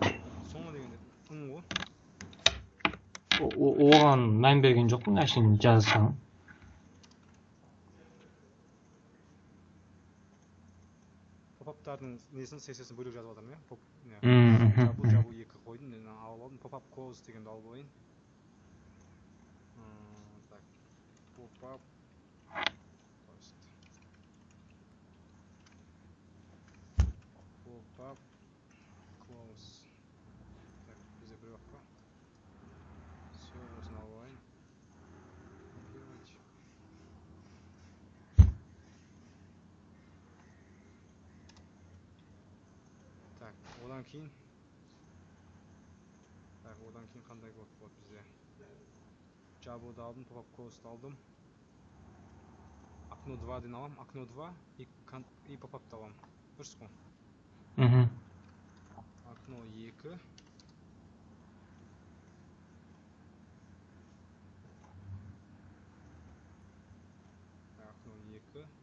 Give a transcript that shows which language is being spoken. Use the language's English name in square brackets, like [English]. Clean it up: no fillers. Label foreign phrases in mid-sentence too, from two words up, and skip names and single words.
[Kazakh] Соңғы дегенде ғой. Оған мән берген жоқпын, әшейін жазсам. Pop-up'тардың несін CSS-ін бөлек жазып жатырмын, иә? Жабу 2 қойдым, алып алдым. [English] Pop-up close [Kazakh] дегенді алып алайын. Так, [English] pop-up close. [Kazakh] Так, бізде бір уақыт па? Все, осыны алып алайын. Так, одан кейін қандай код болады бізде? Жабуды алдым, [English] pop-up close [Kazakh] алдым. Окно 2 ден аламын, [Russian] окно 2 и [Kazakh] pop-up аламын. Дұрыс қой? Окно 2. Окно 2.